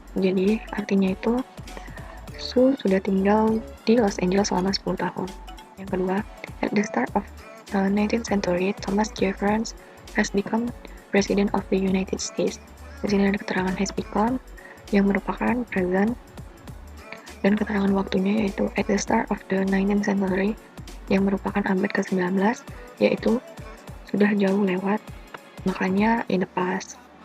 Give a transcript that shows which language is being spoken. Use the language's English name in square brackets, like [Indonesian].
[Indonesian] Jadi, artinya itu Sue sudah tinggal di Los Angeles selama 10 tahun. Yang kedua, [English] at the start of the 19th century, Thomas Jefferson has become President of the United States. [Indonesian] Di sini ada keterangan has become yang merupakan present, dan keterangan waktunya yaitu [English] at the start of the 19th century [Indonesian] yang merupakan abad ke-19, yaitu sudah jauh lewat, makanya [English] in the past.